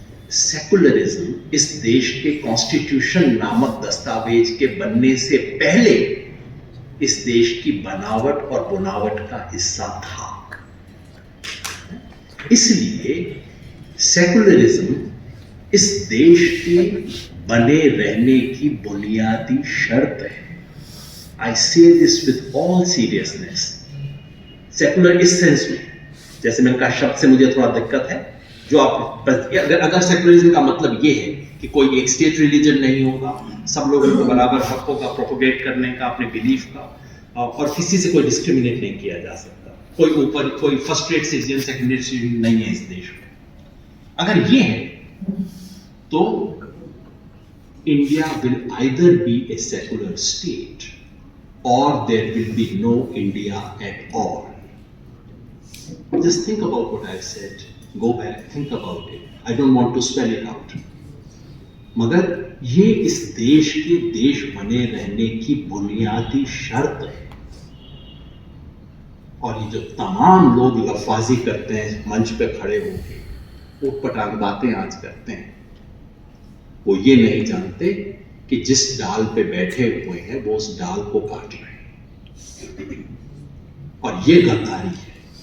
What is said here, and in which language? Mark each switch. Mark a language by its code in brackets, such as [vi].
[hi] Secularism इस देश के कॉन्स्टिट्यूशन नामक दस्तावेज के बनने से पहले इस देश की बनावट और बुनावट का हिस्सा था। इसलिए सेकुलरिज्म इस देश के बने रहने की बुनियादी शर्त है। [en] I say this with all seriousness. [hi] Secular इस सेंस में, जैसे मैंने कहा, शब्द से मुझे थोड़ा दिक्कत है। जो आप अगर सेकुलरिज्म का मतलब ये है कि कोई एक स्टेट रिलीजन नहीं होगा, सब लोगों को बराबर हक होगा प्रोपोगेट करने का, अपने बिलीफ का, और किसी से कोई डिस्क्रिमिनेट नहीं किया जा सकता, कोई ऊपर कोई first rate citizen second rate citizen नहीं है इस देश में, अगर ये है तो India will either B a secular state or there will be no India at all. [en] Just think about what I've said. Go back, think about it. I don't want to spell it out. [hi] मगर ये इस देश के देश बने रहने की बुनियादी शर्त है। और ये जो तमाम लोग लफाजी करते हैं मंच पे खड़े होकर, ऊटपटांग बातें आज करते हैं, वो ये नहीं जानते कि जिस डाल पे बैठे हुए हैं वो उस डाल को काट रहे हैं, और ये गद्दारी है।